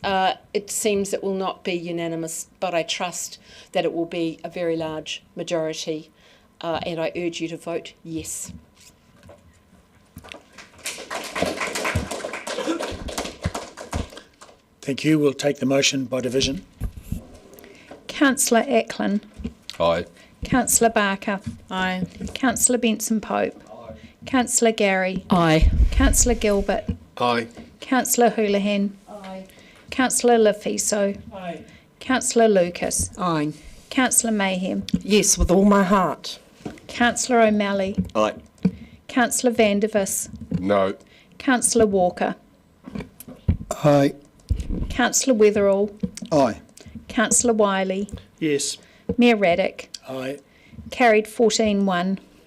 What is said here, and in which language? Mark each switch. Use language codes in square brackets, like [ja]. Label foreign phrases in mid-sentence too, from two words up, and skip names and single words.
[en] It seems it will not be unanimous, but I trust that it will be a very large majority, and I urge you to vote yes. Thank you. We'll take the motion by division. Councillor Ackland. Aye. Councillor Barker. Aye. Councillor Benson Pope. Aye. Councillor Gary. Aye. Councillor Gilbert. Aye. Councillor Houlihan. Aye. Councillor Lafiso. Aye. Councillor Lucas. Aye. Councillor Mayhem. Yes, with all my heart. Councillor O'Malley. Aye. Councillor Vandervis. No. Councillor Walker. Aye. Councillor Weatherall. Aye. Councillor Wiley. Yes. Mayor Raddick. Aye. Carried 14-1.